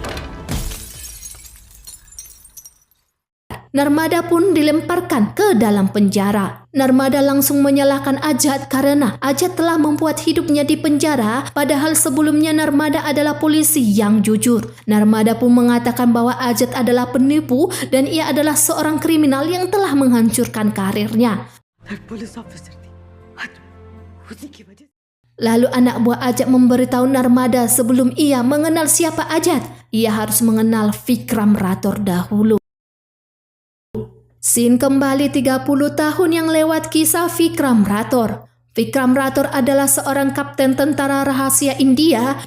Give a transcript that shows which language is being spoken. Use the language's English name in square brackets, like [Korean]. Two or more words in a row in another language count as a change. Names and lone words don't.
[Indonesian] Narmada pun dilemparkan ke dalam penjara. Narmada langsung menyalahkan Ajat karena Ajat telah membuat hidupnya di penjara, padahal sebelumnya Narmada adalah polisi yang jujur. Narmada pun mengatakan bahwa Ajat adalah penipu dan ia adalah seorang kriminal yang telah menghancurkan karirnya. [Hindi] पुलिस ऑफिसर थी आज उसी की वजह [Indonesian] Lalu anak buah Ajat memberitahu Narmada sebelum ia mengenal siapa Ajat, ia harus mengenal Vikram Rathore dahulu. Scene kembali 30 tahun yang lewat kisah Vikram Rathore. Vikram Rathore adalah seorang kapten tentara rahasia India.